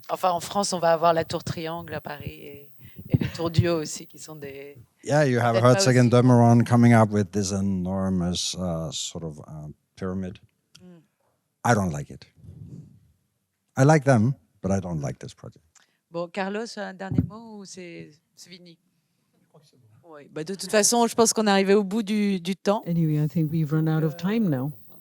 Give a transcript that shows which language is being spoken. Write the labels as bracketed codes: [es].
[fr] Enfin, en France, on va avoir la tour triangle à Paris et les tours Dieu aussi, qui sont des... [en] Yeah, you have Herzogenaurach coming up with this enormous sort of pyramid. I don't like it. I like them, but I don't like this project. [fr] Bon, Carlos, un dernier mot ou c'est fini? Oui, bah de toute façon, je pense qu'on est arrivé au bout du temps. [en] Anyway, I think we've run out of time now.